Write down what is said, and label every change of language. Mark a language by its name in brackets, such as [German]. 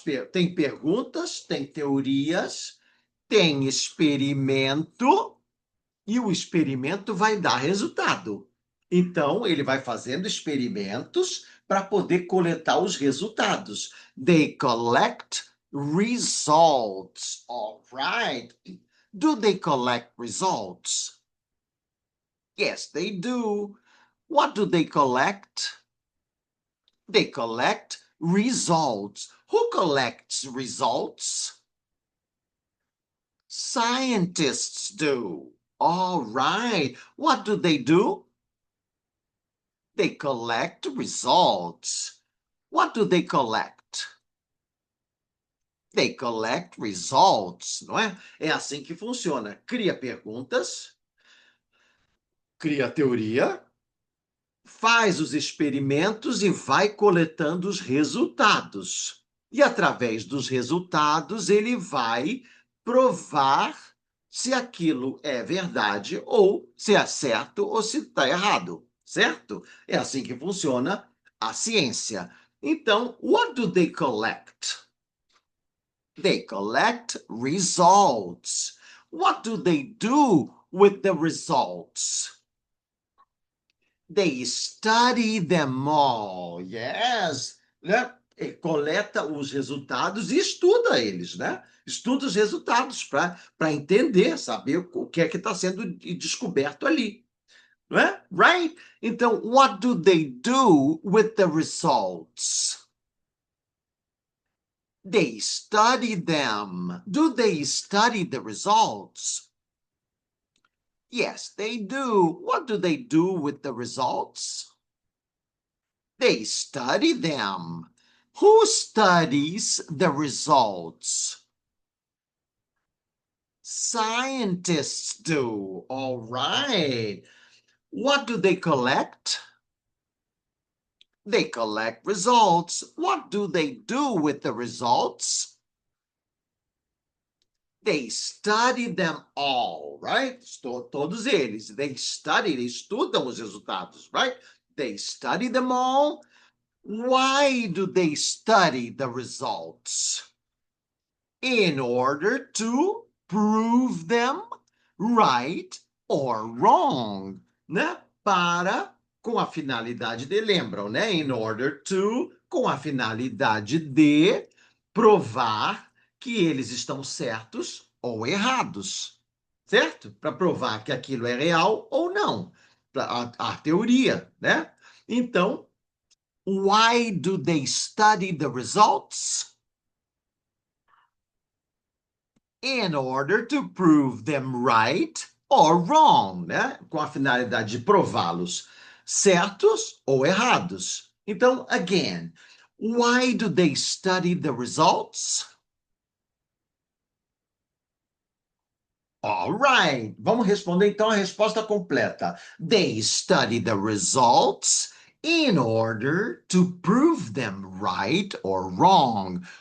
[Portuguese] Tem perguntas, tem teorias, tem experimento e o experimento vai dar resultado. Então, ele vai fazendo experimentos para poder coletar os resultados. [English] They collect results. All right. Do they collect results? Yes, they do. What do they collect? They collect results. Who collects results? Scientists do. All right. What do? They collect results. What do they collect? They collect results, [Portuguese] não é? É assim que funciona. Cria perguntas, cria teoria, faz os experimentos e vai coletando os resultados. E através dos resultados, ele vai provar se aquilo é verdade ou se é certo ou se está errado, certo? É assim que funciona a ciência. [English] Então, what do they collect? They collect results. What do they do with the results? They study them all. Yes. Né? [Portuguese] E coleta os resultados e estuda eles, né? Estuda os resultados para entender, saber o que é que está sendo descoberto ali. Não é? Right? [English] Então, what do they do with the results? They study them. Do they study the results? Yes, they do. What do they do with the results? They study them. Who studies the results? Scientists do. All right. What do they collect? They collect results. What do they do with the results? They study them all, right? [Portuguese] Todos eles. [English] They study, [Portuguese] eles estudam os resultados, right? [English] They study them all. Why do they study the results? In order to prove them right or wrong, né? [Portuguese] Com a finalidade de, lembram, né? [English] In order to, [Portuguese] com a finalidade de provar que eles estão certos ou errados, certo? Para provar que aquilo é real ou não. A teoria, né? [English] Então, why do they study the results? In order to prove them right or wrong, né? [Portuguese] Com a finalidade de prová-los certos ou errados. [English] Então, again, why do they study the results? All right. [Portuguese] Vamos responder então a resposta completa. [English] They study the results in order to prove them right or wrong.